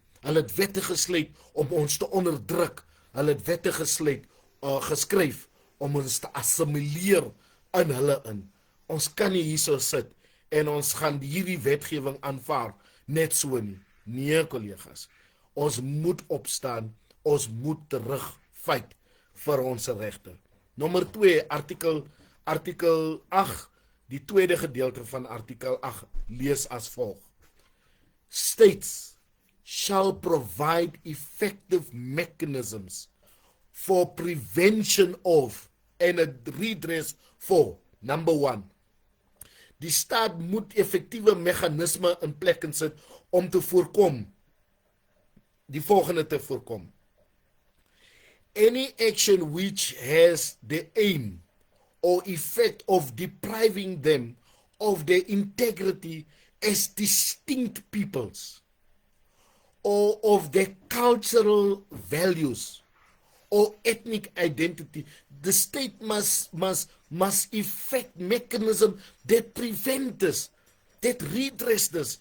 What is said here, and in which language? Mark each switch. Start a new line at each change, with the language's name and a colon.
Afrikaans: Hulle het wette gesluit om ons te onderdruk. Hulle het wette geskryf om ons te assimileer in hulle in. Ons kan nie hierso sit en ons gaan hierdie wetgewing aanvaar net so nie. Nee, collega's. Ons moet opstaan, ons moet terugfight vir ons regte. Nommer 2, artikel 8, die tweede gedeelte van artikel 8 lees as volg.
English: States shall provide effective mechanisms for prevention of and a redress for. Number 1.
Afrikaans: Die staat moet effectieve mechanisme in plek sit om te voorkom, die volgende te voorkom.
English: Any action which has the aim or effect of depriving them of their integrity as distinct peoples, or of their cultural values or ethnic identity, the state must effect mechanism that prevent this, that redress this.